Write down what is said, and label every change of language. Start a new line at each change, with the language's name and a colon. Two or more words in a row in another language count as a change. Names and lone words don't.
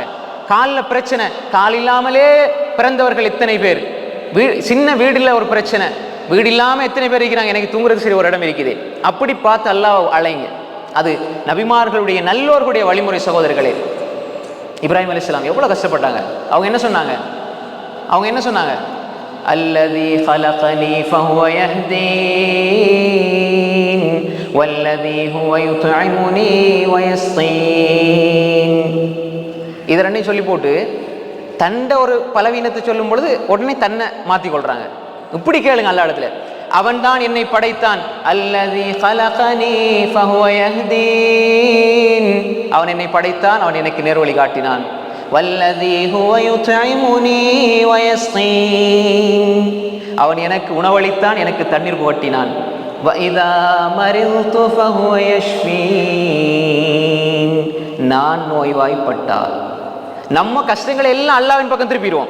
Tamil: காலில் பிரச்சனை, கால் இல்லாமலே பிறந்தவர்கள் எத்தனை பேர், சின்ன வீடுல ஒரு பிரச்சனை, வீடு இல்லாம எத்தனை பேர் இருக்கிறாங்க. எனக்கு தூங்குறது சரி ஒரு இடம் இருக்குது. அப்படி பார்த்து அல்லாஹ் அழைங்க. அது நபிமார்களுடைய நல்லோர்களுடைய வழிமுறை சகோதரர்களே. இப்ராஹிம் அலைஹிஸ்ஸலாம் எவ்வளவு கஷ்டப்பட்டாங்க. அவங்க என்ன சொன்னாங்க?
Arabic: அல்லதி خلقني فهو يهدين والذي هو يطعمني ويسقين.
Tamil: இது ரெண்டையும் சொல்லி போட்டு தண்ட ஒரு பலவீனத்தை சொல்லும் பொழுது உடனே தன்னை மாத்தி கொள்றாங்க. இப்படி கேளுங்க அல்லாஹ் இடத்துல, அவன் தான் என்னை படைத்தான்.
Arabic: அல்லதி خلقني فهو يهدين,
Tamil: அவன் என்னை படைத்தான், அவன் எனக்கு நேர்வழி காட்டினான்.
Arabic: والذي هو يطعمني ويسقين,
Tamil: அவன் எனக்கு உணவளித்தான், எனக்கு தண்ணீர் புகட்டினான்.
Arabic: وإذا مرضت فهو يشفين,
Tamil: நான் நோய்வாய்ப்பட்டால் நம்ம கஷ்டங்களை எல்லாம் அல்லாஹ்வின் பக்கம் திருப்பிடுவோம்.